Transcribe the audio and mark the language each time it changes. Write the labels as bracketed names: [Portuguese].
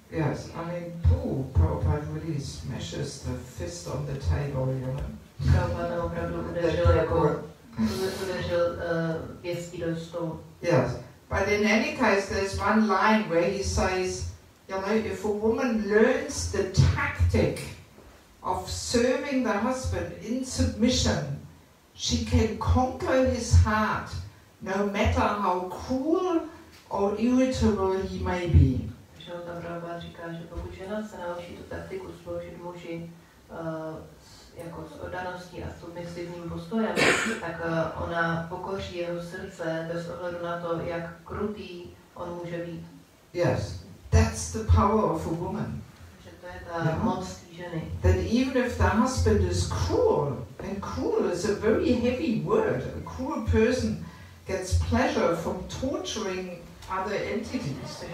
[English] Yes, I mean, Prabhupada really smashes the fist on the table, you know. [Czech] Prabhupada opravdu udeřil pěstí do stolu. [English] Yes, but in any case, there's one line where he says, you know, if a woman learns the tactic of serving the husband in submission, she can conquer his heart, no matter how cruel or irritable he may be. [Czech] Tam Prabhupada říká, že pokud žena se naučí tu taktiku sloužit muži jako s oddaností a s submisivním postojem, tak ona pokoří jeho srdce bez ohledu na to, jak krutý on může být. [English] Yes, that's the power of a woman. [Czech] Že to je ta moc té ženy. [English] That even if the husband is cruel, and cruel is a very heavy word, a cruel person gets pleasure from torturing other entities.